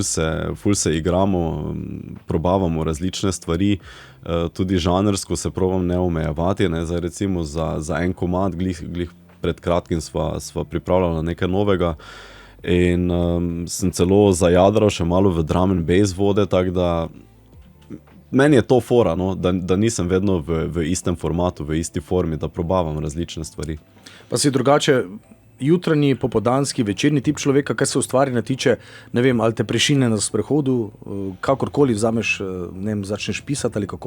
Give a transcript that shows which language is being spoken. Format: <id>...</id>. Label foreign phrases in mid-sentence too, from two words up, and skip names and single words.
<sl>se igramo, probavamo različne stvari, tudi žanrsko se probam ne omejevati, ne, zdaj recimo za en komad, glih pred kratkim sva pripravljala nekaj novega, in sem celo zajadral še malo v</sl> <en>drum and bass</en> <sl>vode, tako da meni je to fora, no, da nisem vedno v istem formatu, v isti formi, da probavam različne stvari. Pa si drugače jutranji, popoldanski, večerni tip človeka, kar se ustvarjanja tiče, ne vem, ali te prešine na sprehodu, kakorkoli vzameš, ne vem, začneš pisati ali kako?</sl>